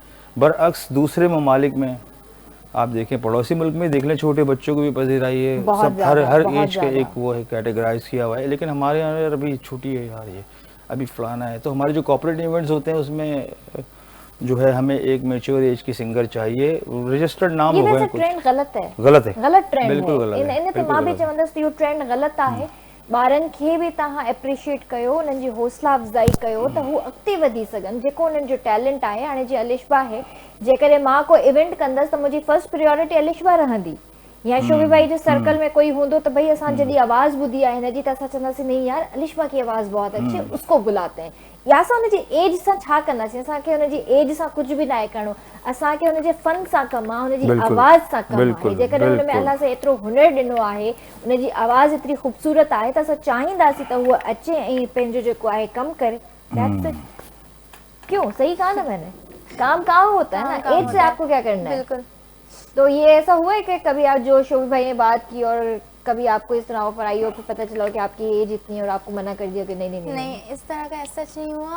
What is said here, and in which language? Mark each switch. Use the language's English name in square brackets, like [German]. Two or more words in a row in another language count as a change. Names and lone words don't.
[Urdu] بر عکس دوسرے ممالک میں آپ دیکھیں، پڑوسی ملک میں دیکھ لیں، چھوٹے بچوں کو بھی پذیرائی ہے، سب ہر ایج کا ایک وہ ہے، کیٹیگرائز کیا ہوا ہے. لیکن ہمارے یہاں یار ابھی چھوٹی ہے یار، یہ ابھی فلانا ہے. تو ہمارے جو [English] corporate events [Urdu] ہوتے ہیں اس میں جو ہے ہمیں ایک [English] mature age [Urdu] کی سنگر چاہیے، رجسٹرڈ نام ہو گئے کچھ. ٹرینڈ غلط ہے, गलत ट्रेंड بالکل غلط ہے. [Sindhi] इन तमाम भी चवंदसि इहो ट्रेंड गलत आहे। ॿारनि खे बि तव्हां एप्रिशिएट कयो, उन्हनि जी हौसला अफ़ज़ाई कयो त हू अॻिते वधी सघनि, जेको उन्हनि जो टैलेंट आहे। हाणे जीअं अलिशबा आहे, जेकॾहिं मां को इवेंट कंदसि त मुंहिंजी [English] first priority [Sindhi] अलिशबा रहंदी, या शोभी भाई जे सर्कल में कोई हूंदो त भई असां जॾहिं आवाज़ ॿुधी आहे हिनजी त असां चवंदासीं [Urdu] نہیں یار علیشبا کی آواز بہت اچھی ہے، اس کو بلاتے ہیں. [Sindhi] या असां हुनजी एज सां छा कंदासीं, असांखे हुनजी एज सां कुझु बि न आहे करिणो, असांखे हुनजे फन सां कमु आहे, हुनजी आवाज़ सां कमु आहे। जेकॾहिं हुन में अलाह सां एतिरो हुनर ॾिनो आहे, हुनजी आवाज़ एतिरी ख़ूबसूरत आहे त असां चाहींदासीं त उहा अचे ऐं पंहिंजो जेको आहे कमु करे। [Urdu] کیوں، صحیح کہا نا میں نے? کام کہاں ہوتا ہے نا، ایج سے آپ کو کیا کرنا ہے. بالکل. تو یہ ایسا ہوا ہے کہ کبھی آپ جو شوبی بھائی نے بات کی اور کبھی آپ کو اس طرح آفر آئی ہو، پھر پتا چلا کہ آپ کی ایج اتنی ہے اور آپ کو منع کر دیا کہ نہیں, اس طرح کا ایسا سچ نہیں ہوا.